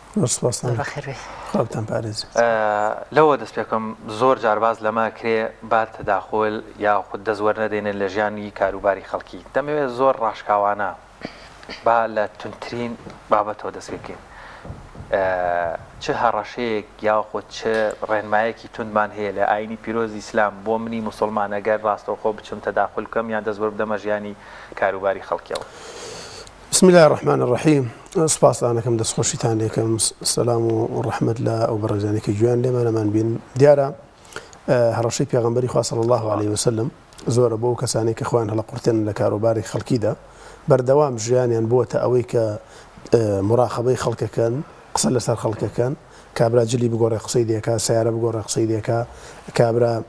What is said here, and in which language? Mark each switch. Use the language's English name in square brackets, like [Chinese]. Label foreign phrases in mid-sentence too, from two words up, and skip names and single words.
[Central Kurdish] لەوە دەست پێکەم زۆر جارباز لەما کرێ با تەداخۆل یا خود دەزوەر نەدێنن لە ژیانی کاروباری خەڵکی دەمەوێت زۆر ڕاشکاوانە با لە تونترین بابەتەوە دەست بکەین چه هەڕەشەیەک یاخۆ چه ڕێنمایەکی توندمان هەیە لە ئاینی پیرۆزی ئیسلام بۆ منی مسلمان ئەگەر ڕاستەوخۆ بچم تەداخول بکەم یان دەست بەردەمە ژیانی کاروباری خەڵکیەوە [Arabic] بسم الله الرحمن الرحیم [Central Kurdish] سپاسدانەکەم دەستخۆشیتان لێکەم سەلام و ڕەحمەت لە ئەو بەڕێزانێکی جوان لێمانەمان بین دیارە هەڕەشەی پێغەمبەری خوا [Arabic] صلی الله عليه وسلم [Central Kurdish] زۆرە بۆ کەسانی کە خۆیان هەڵەقورتێن لە کاروباری خەڵکیدا بەردەوام ژیانیان بووەتە ئەوەی کە مراقبەی خەڵکەکەن قسە لەسەر خەڵکەکەن کابرا جلی بگۆڕێ قسەی دێکا سیارە بگۆڕێ قسەی دێکا کابرا